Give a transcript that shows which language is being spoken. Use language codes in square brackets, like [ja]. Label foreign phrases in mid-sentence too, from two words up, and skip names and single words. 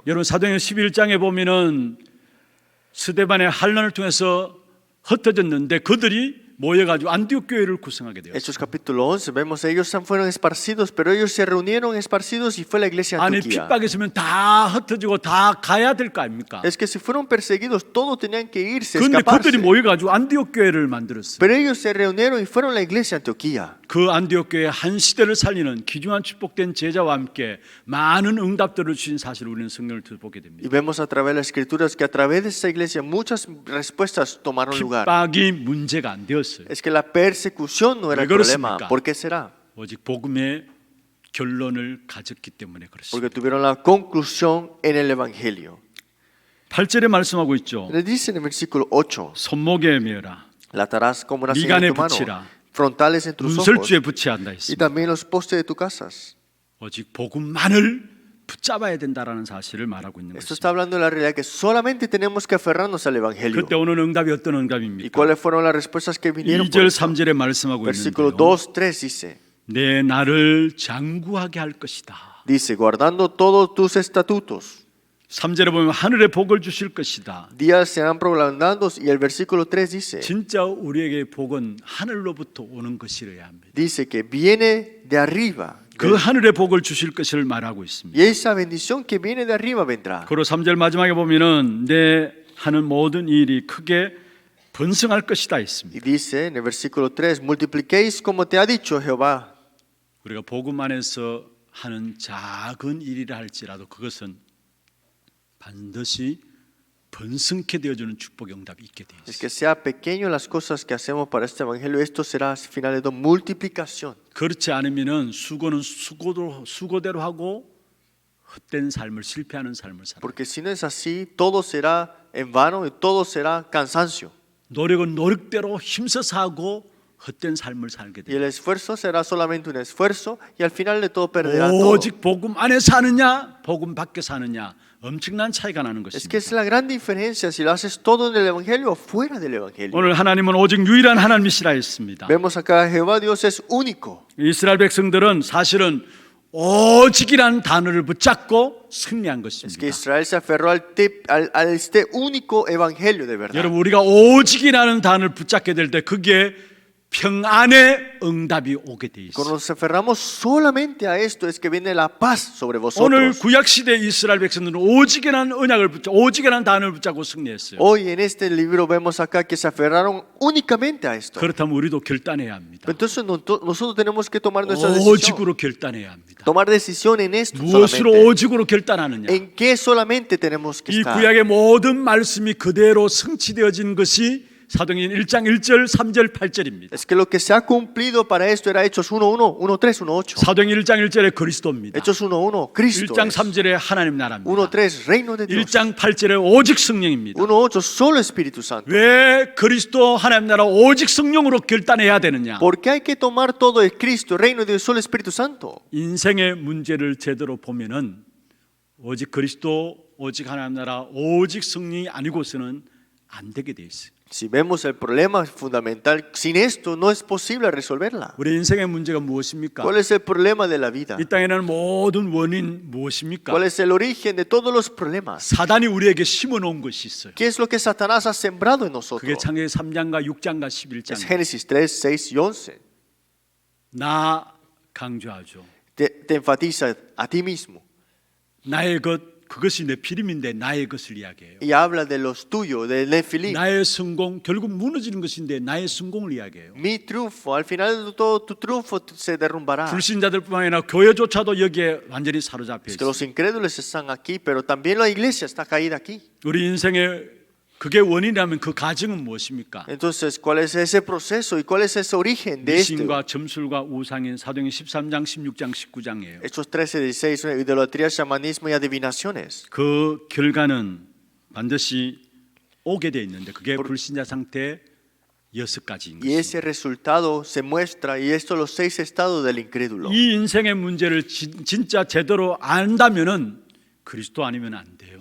[ko] 여러분 사도행전 11장에 보면은 스데반의 환난을 통해서 흩어졌는데 그들이 모여가지고 안디옥 교회를 구성하게 되었어요. [es] Hechos capítulo 11, vemos ellos fueron esparcidos, pero ellos se reunieron esparcidos y fue la iglesia [ko] 아니 [es] Antioquía. [ko] 핍박이 있으면 다 흩어지고 다 가야 될 거 아닙니까? [es] Es que si fueron perseguidos, todos tenían que irse, [ko] 그런데 [es] escaparse. [ko] 그들이 모여가지고 안디옥 교회를 만들었어요. [es] Pero ellos se reunieron y fueron a la iglesia Antioquía. [ko] 그 안디옥 교회 한 시대를 살리는 귀중한 축복된 제자와 함께 많은 응답들을 주신 사실을 우리는 성경을 보게 [es] Y [ko] 됩니다. [es] vemos a través de las escrituras que a través de esa iglesia muchas respuestas tomaron lugar. [ko] 핍박이 문제가 안 되었어요. [es] Es que la persecución no era el ¿Por qué problema. [ko] 그렇습니까? [es] ¿Por qué será? [ko] 오직 복음의 결론을 가졌기 때문에 그렇습니다. [es] Porque tuvieron la conclusión en el Evangelio. [ko] 8절에 말씀하고 있죠. [es] Le dice en el versículo 8, [ko] 손목에 메어라. [es] la atarás como una señal [ko] 미간에 [es] en tu mano, [ko] 붙이라. [es] frontales en tus ojos [ko] 문설주에 붙여야 한다 [es] y [ko] 했습니다. [es] también los postes de tus casas. [ko] 오직 복음만을 붙잡아야 된다라는 사실을 말하고 있는 [es] Esto [ko] 것입니다. [es] está hablando de la realidad que solamente tenemos que aferrarnos al Evangelio. [ko] 그때 오는 응답이 어떤 [es] ¿Y [ko] 응답입니까? [es] cuáles fueron las respuestas que vinieron? por [ko] 2절 [es] esto? [ko] 3절에 말씀하고 [es] Versículo [ko] 있는데요. [es] 2, 3 dice, [ko] 내 나를 장구하게 할 것이다. [es] dice, guardando todos tus estatutos, [ko] 3절에 보면 하늘의 복을 주실 것이다. [es] días serán prolongados. Y el versículo 3 dice, [ko] 진짜 우리에게 복은 하늘로부터 오는 것이어야 합니다. [es] dice que viene de arriba. [ko] 그 하늘의 복을 주실 것을 말하고 있습니다. [es] Y esa bendición que viene de arriba vendrá. [ko] 그리고 3절 마지막에 보면은 내 하는 모든 일이 크게 번성할 것이다 [es] Y [ko] 했습니다. [es] dice en el versículo 3, multipliquéis como te ha dicho Jehová. [ko] 우리가 복음 안에서 하는 작은 일이라 할지라도 그것은 반드시 번성케 되어주는 축복의 응답이 있게 되어 [es] Es [ko] 있습니다. [es] que sea pequeño las cosas que hacemos para este evangelio, esto será al final de todo multiplicación. [ko] 그렇지 않으면은 수고는 수고대로 하고 헛된 삶을 실패하는 삶을 살아요. [es] Porque si no es así, todo será en vano y todo será cansancio. [ko] 노력은 노력대로 힘써서 하고 헛된 삶을 살게 [es] Y el [ko] 돼요. [es] esfuerzo será solamente un esfuerzo y al final de todo perderá todo. [ko] 오직 복음 안에 사느냐 복음 밖에 사느냐 엄청난 차이가 나는 [es] Es que [ko] 것입니다. [es] es la gran diferencia si lo haces todo en el evangelio o fuera del evangelio. [ko] 오늘 하나님은 오직 유일한 하나님이시라 했습니다. [es] Vemos acá Jehová Dios es único. [ko] 이스라엘 백성들은 사실은 오직이라는 단어를 붙잡고 승리한 [es] Es que [ko] 것입니다. [es] Israel se aferró al este único evangelio de verdad. [ko] 여러분 우리가 오직이라는 단어를 붙잡게 될 때 그게 평안의 응답이 오게 돼 [es] Cuando [ko] 있어요. [es] nos aferramos solamente a esto es que viene la paz sobre [ko] 오늘 [es] vosotros. [ko] 구약 시대 이스라엘 백성들은 오직이라는 언약을 오직이라는 단어를 붙잡고 승리했어요. [es] Hoy en este libro vemos acá que se aferraron únicamente a esto. [ko] 그렇다면 우리도 결단해야 합니다. [es] Entonces nosotros tenemos que tomar nuestra decisión. [ko] 오직으로 결단해야 합니다. [es] Tomar decisión en esto [ko] 무엇으로 [es] solamente. [ko] 오직으로 결단하느냐? [es] ¿En qué solamente tenemos que [ko] 이 [es] estar? [ko] 구약의 모든 말씀이 그대로 성취되어진 것이 사도행전 1장 1절, 3절, 8절입니다. [es] Es que lo que se ha cumplido para esto era Hechos 1:1, 1:3, 1:8. [ko] 사도행전 1장 1절에 그리스도입니다. [es] Hechos 1:1, Cristo. [ko] 1장 [es] es. [ko] 3절에 하나님 나라입니다. [es] 1:3, reino de Dios. [ko] 1장 8절에 오직 성령입니다. [es] 1:8, solo Espíritu Santo. [ko] 왜 그리스도 하나님 나라 오직 성령으로 결단해야 되느냐? [es] ¿Por qué hay que tomar todo de Cristo, reino de Dios, solo Espíritu Santo? [ko] 인생의 문제를 제대로 보면은 오직 그리스도, 오직 하나님 나라, 오직 성령이 아니고서는 안 되게 돼 있어요. [es] Si vemos el problema fundamental, sin esto no es posible resolverla. [ko] 우리 인생의 문제가 무엇입니까? [es] ¿Cuál es el problema de la vida? [ko] 이 땅에는 모든 원인 무엇입니까? [es] ¿Cuál es el origen de todos los problemas? [ko] 사단이 우리에게 심어놓은 것이 있어요. [es] ¿Qué es lo que Satanás ha sembrado en [ko] 그게 [es] nosotros? [ko] 창세기 3장과 6장과 [es] Es [ko] 11장. [es] Génesis 3, 6 y 11. [ko] 나 강조하죠. [es] Te enfatiza a ti mismo. [ko] 나의 것 그것이 내 피림인데 나의 것을 이야기해요. [es] Y habla de los tuyos, del Nefilim. [ko] 나의 성공, 결국 무너지는 것인데 나의 성공을 이야기해요. [es] Mi triunfo, al final de todo tu triunfo se derrumbará. [ko] 불신자들뿐만 아니라 교회조차도 여기에 완전히 사로잡혀 [es] Es que [ko] 있어요. [es] los incrédulos están aquí, pero también la iglesia está caída aquí. [ko] 우리 인생의 그게 원인이라면 그 가정은 무엇입니까? [es] Entonces, ¿cuál es ese proceso y cuál es ese origen de esto? [ko] 미신과 점술과 우상인 사도행전 13장, 16장, 19장이에요. [es] Hechos 13, 16, idolatría, chamanismo y adivinaciones. [ko] 그 결과는 반드시 오게 돼 있는데 그게 불신자 상태 6가지인 [es] Y ese [ko] 것입니다. [es] resultado se muestra, y estos los 6 estados del incrédulo. [ko] 이 인생의 문제를 진짜 제대로 안다면은 그리스도 아니면 안 돼요.